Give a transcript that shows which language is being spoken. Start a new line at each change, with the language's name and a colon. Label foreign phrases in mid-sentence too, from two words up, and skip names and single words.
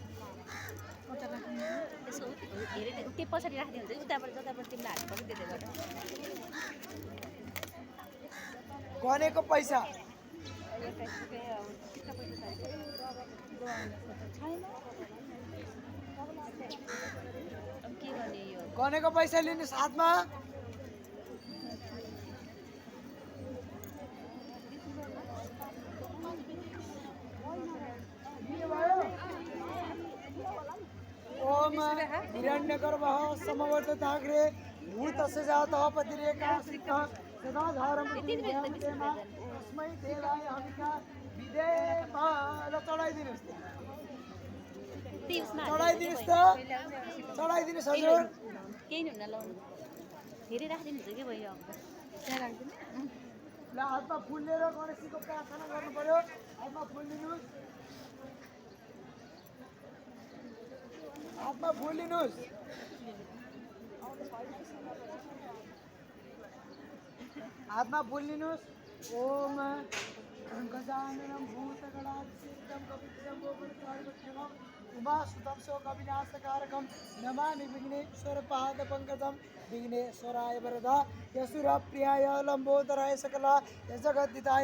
Nepali: यसो हेरेर त्यो पछाडि राखिदिनु हुन्छ उताबाट जताबाट तिमीलाई हात पनि त्यसले गर्दा गनेको पैसा अब के गर्ने यो गनेको पैसा लिनुहोस् हातमा।
Sanskrit: ओम हिरण्यगर्भः समवर्तताग्रे भूतस्य जातः पतिरेकासितः सदा धारं तस्मै देवाय हविका विधेम।
Nepali: ल चढाइदिनुहोस् त, चढाइदिनुहोस् त, चढाइदिनुहोस् हजुर। केही हुन्न लाउनु धेरै राखिदिनु हुन्छ कि भयो अब ल हातमा फुल लिएर गणेशजीको प्रार्थना गर्नु पर्यो। हातमा फुल लिनुहोस्, हातमा फुल लिनुहोस्। हातमा फुल लिनुहोस्।
Sanskrit: ओम गजाननं भूतगणाधिसेवितं कपितजम्बोफलचारुभक्षणं उमासुतं शोकविनाशकारकं नमामि विघ्नेश्वरपादपङ्कजं विघ्नेश्वराय वरदा यशुरप्रियाय लम्बोदराय सकला जगद्दिताय